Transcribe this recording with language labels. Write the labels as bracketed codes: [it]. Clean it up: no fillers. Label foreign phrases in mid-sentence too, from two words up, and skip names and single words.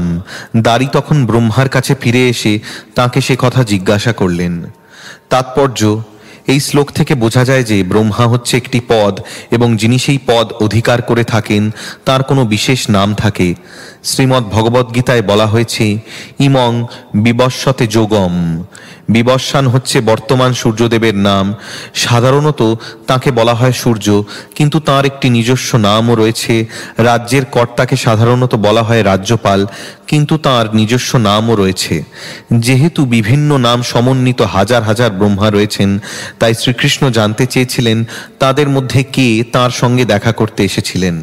[bn] দ্বারী তখন ব্রহ্মার কাছে ফিরে এসে তাকে সে কথা জিজ্ঞাসা করলেন। তাৎপর্য, এই শ্লোক থেকে বোঝা যায় যে ব্রহ্মা হচ্ছে একটি পদ এবং যিনি সেই পদ অধিকার করে থাকেন তার কোনো বিশেষ নাম থাকে। শ্রীমদ্ ভগবদ্গীতায় বলা হয়েছে [sa] ইমং বিবস্বতে যোগম। [bn] বিবস্বান হচ্ছে বর্তমান সূর্যদেবের নাম। সাধারণত তাকে বলা হয় সূর্য, কিন্তু তার একটি নিজস্ব নামও রয়েছে। রাজ্যের কর্তাকে সাধারণত বলা হয় রাজ্যপাল, কিন্তু তার নিজস্ব নামও রয়েছে। যেহেতু বিভিন্ন নাম সমন্বিত হাজার হাজার ব্রহ্মা রয়েছেন, তাই শ্রীকৃষ্ণ জানতে চেয়েছিলেন তাদের মধ্যে কে তার সঙ্গে দেখা করতে এসেছিলেন।